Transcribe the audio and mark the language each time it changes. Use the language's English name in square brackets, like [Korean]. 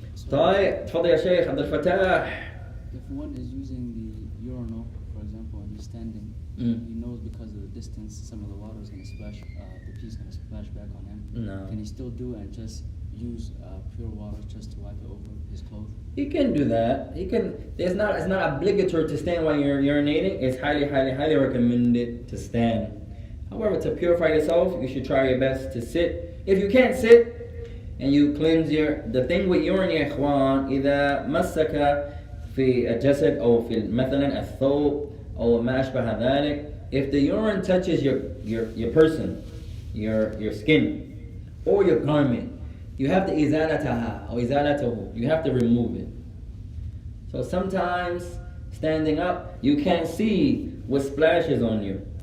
[Arabic] طيب تفضل يا شيخ عبد الفتاح. [English] If one is using the urinal, for example, and he's standing, he knows because of the distance, some of the water is going to splash, the pee is going to splash back on him. No. Can he still do it and just use pure water just to wipe it over his clothes? He can do that. He can. It's not obligatory to stand while you're urinating. It's highly recommended to stand. However, to purify yourself, you should try your best to sit. If you can't sit, and you cleanse the thing with urine [Arabic] يا إخوان إذا مسك في الجسد أو في مثلا الثوب أو ما أشبه ذلك. [English] If the urine touches your person, your skin, or your garment, you have to [Arabic] إزالتها أو إزالته. [English] You have to remove it. So sometimes standing up, you can't see what splashes on you.